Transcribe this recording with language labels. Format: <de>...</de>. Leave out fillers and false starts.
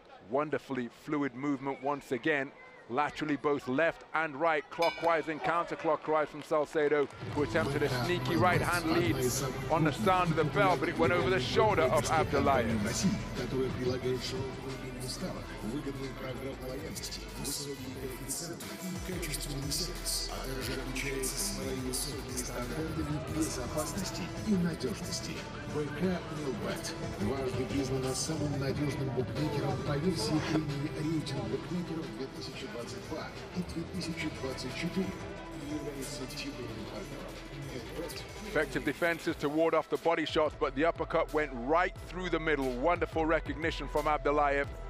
<en>Wonderfully fluid movement once again. Laterally both left and right, clockwise and counterclockwise from Salcedo, who attempted a sneaky right hand lead on the sound of the bell, but it went over the shoulder of Abdullayev.</en> <ru>Выгодные программы лояльности, высокие коэффициенты и качественный сервис, а также отличается своими высокими стандартами безопасности и надежности. БК Милбет дважды признана самым надежным букмекером по версии премии рейтинг букмекеров 2022 и 2024 и является титульным партнером.</ru> <en>Effective defenses to ward off the body shots, but the uppercut went right through the middle. Wonderful recognition from Abdullayev.</en>